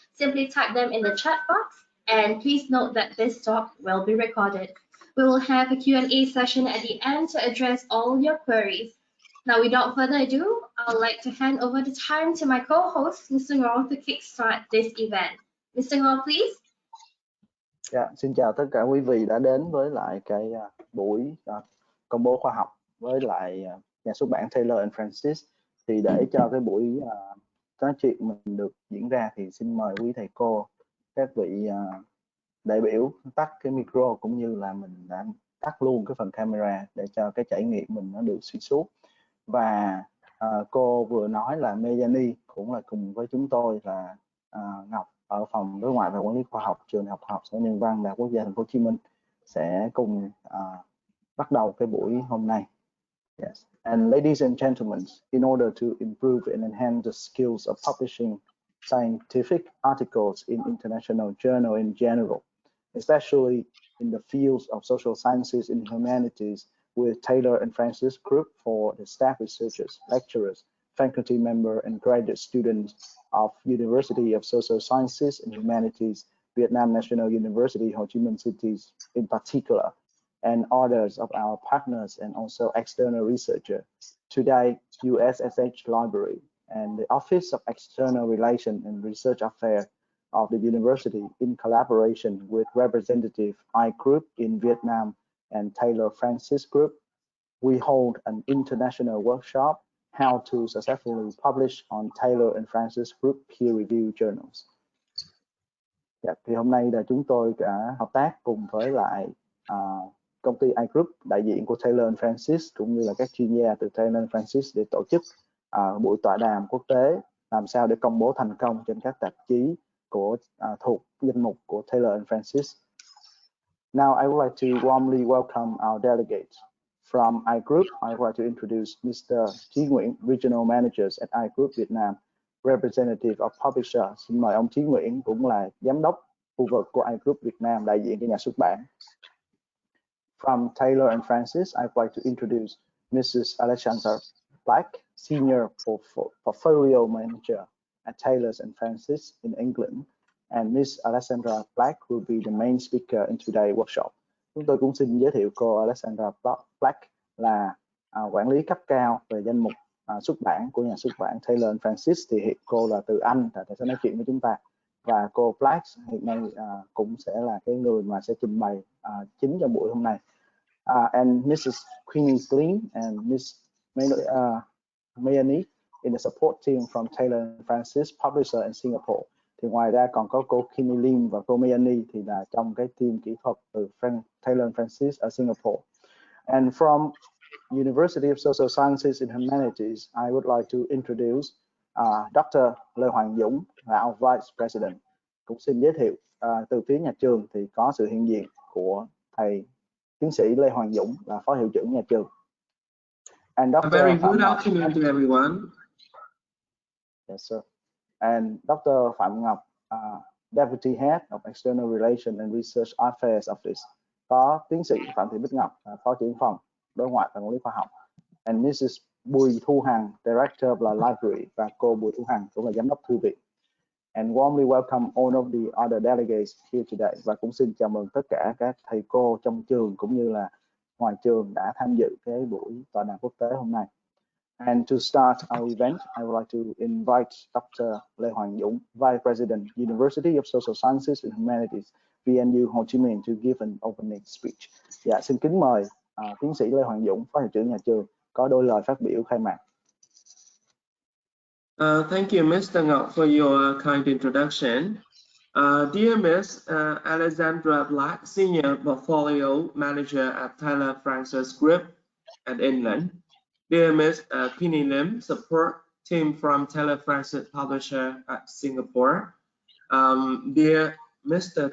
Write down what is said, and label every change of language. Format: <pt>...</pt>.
<en>Simply type them in the chat box. And please note that this talk will be recorded. We will have a Q&A session at the end to address all your queries. Now, without further ado, I would like to hand over the time to my co-host, Mr. Ngor, to kickstart this event. Mr. Ngor, please.</en> <vi>Xin chào tất cả quý vị đã đến với lại cái buổi công bố khoa học với lại nhà xuất bản Taylor and Francis. Thì để cho cái buổi nói chuyện mình được diễn ra thì xin mời quý thầy cô, các vị đại biểu tắt cái micro, cũng như là mình đã tắt luôn cái phần camera để cho cái trải nghiệm mình nó được xuyên suốt. Và cô vừa nói là Melanie cũng là cùng với chúng tôi là Ngọc ở phòng đối ngoại và quản lý khoa học trường ĐH KHXH&NV Đại học Quốc gia Thành phố Hồ Chí Minh sẽ cùng bắt đầu cái buổi hôm nay.</vi> <en>Yes. And ladies and gentlemen, in order to improve and enhance the skills of publishing scientific articles in international journal in general, especially in the fields of social sciences and humanities, with Taylor and Francis Group for the staff researchers, lecturers, faculty member, and graduate students of University of Social Sciences and Humanities, Vietnam National University, Ho Chi Minh City in particular, and others of our partners and also external researchers. Today, USSH Library and the Office of External Relations and Research Affairs of the university, in collaboration with representative IGroup in Vietnam and Taylor Francis Group, we hold an international workshop, How to Successfully Publish on Taylor and Francis Group Peer-Reviewed Journals.</en> <vi>Thì hôm nay là chúng tôi đã hợp tác cùng với lại công ty iGroup, đại diện của Taylor and Francis, cũng như là các chuyên gia từ Taylor and Francis để tổ chức buổi tọa đàm quốc tế làm sao để công bố thành công trên các tạp chí của thuộc danh mục của Taylor and Francis.</vi> <en>Now, I would like to warmly welcome our delegates. From iGroup, I would like to introduce Mr. Chí Nguyễn, Regional Managers at iGroup Vietnam, Representative of Publisher.</en> <vi>Xin mời ông Chí Nguyễn, cũng là giám đốc khu vực của iGroup Việt Nam, đại diện cho nhà xuất bản.</vi> <en>From Taylor and Francis, I would like to introduce Mrs. Alejandra Black, Senior Portfolio Manager at Taylor and Francis in England, and Miss Alejandra Black will be the main speaker in today's workshop.</en> <vi>Chúng tôi cũng xin giới thiệu cô Alejandra Black là quản lý cấp cao về danh mục xuất bản của nhà xuất bản Taylor and Francis. Thì hiện cô là từ Anh, sẽ nói chuyện với chúng ta. Và cô Black hiện nay cũng sẽ là cái người mà sẽ trình bày chính cho buổi hôm nay.</vi> <en>And Mrs. Queenie Glean and Miss Melanie in the support team from Taylor and Francis Publisher in Singapore.</en> <vi>Thì ngoài ra còn có cô Queenie Lim và cô Melanie thì là trong cái team kỹ thuật từ Taylor and Francis ở Singapore.</vi> <en>And from University of Social Sciences and Humanities, I would like to introduce Dr. Lê Hoàng Dũng, our Vice President.</en> <vi>Cũng xin giới thiệu từ phía nhà trường thì có sự hiện diện của thầy tiến sĩ Lê Hoàng Dũng là phó hiệu trưởng nhà trường.</vi> <en>And Dr. A very good afternoon to everyone. Yes, sir. And Dr. Phạm Ngọc, Deputy Head of External Relations and Research Affairs Office.</en> <vi>Có tiến sĩ Phạm Thị Bích Ngọc, phó trưởng phòng đối ngoại và quản lý khoa học.</vi> <en>And Mrs.</en> <vi>Bùi Thu Hằng,</vi> <en>Director of the Library,</en> <vi>và cô Bùi Thu Hằng cũng là giám đốc thư viện.</vi> <en>And warmly welcome all of the other delegates here today.</en> <vi>Và cũng xin chào mừng tất cả các thầy cô trong trường cũng như là ngoài trường đã tham dự cái buổi tọa đàm quốc tế hôm nay.</vi> <en>And to start our event, I would like to invite Dr. Lê Hoàng Dũng, Vice President, University of Social Sciences and Humanities, VNU Ho Chi Minh, to give an opening speech.</en> <vi>Dạ, xin kính mời tiến sĩ Lê Hoàng Dũng, phó hiệu trưởng nhà trường, có đôi lời phát biểu khai mạc.</vi> <en>Thank you, Mr. Ngọc, for your kind introduction. Dear Ms. Alejandra Black, Senior Portfolio Manager at Taylor Francis Group at England. Dear Ms. Queenie Lim, Support Team from Taylor Francis Publisher at Singapore. Dear Mr.</en>